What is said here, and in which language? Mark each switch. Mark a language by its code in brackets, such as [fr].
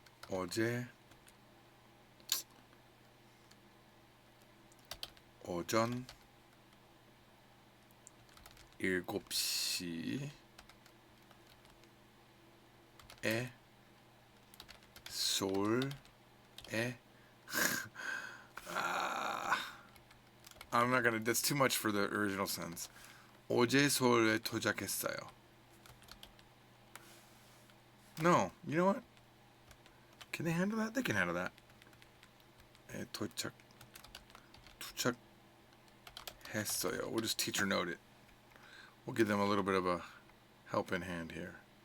[ko] 어제 오전 7시에 서울에 [en] I'm not gonna, that's too much for the original sentence. [ko] 어제 서울에 도착했어요. [en] No, you know what? Can they handle that? They can handle that. [ko] 도착했어요. [en] We'll just teacher note it. We'll give them a little bit of a helping hand here.